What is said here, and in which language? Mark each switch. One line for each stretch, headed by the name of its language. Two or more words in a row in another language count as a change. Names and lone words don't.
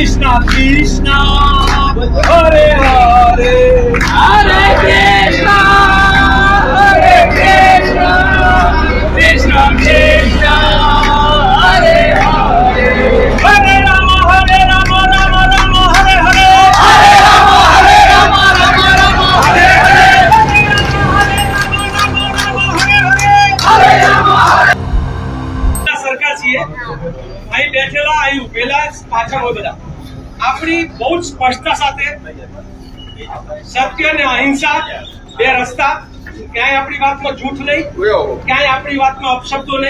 Sanskrit: Krishna, Hare Hare, Hare Krishna, Hare Krishna, Krishna Krishna, Hare Hare, Hare Rama, Rama Rama, Hare Hare, Hare Rama, Rama Rama, Hare Hare, Hare Rama.
Gujarati: સરકાર છીએ અહીં બેઠેલા અહીં ઉભેલા પાછળ હોય બધા આપણી બહુ જ સ્પષ્ટતા સાથે સત્ય અને અહિંસા બે રસ્તા ક્યાંય આપણી વાતમાં જૂઠ નહીં ક્યાંય આપણી વાતમાં અપશબ્દો નહીં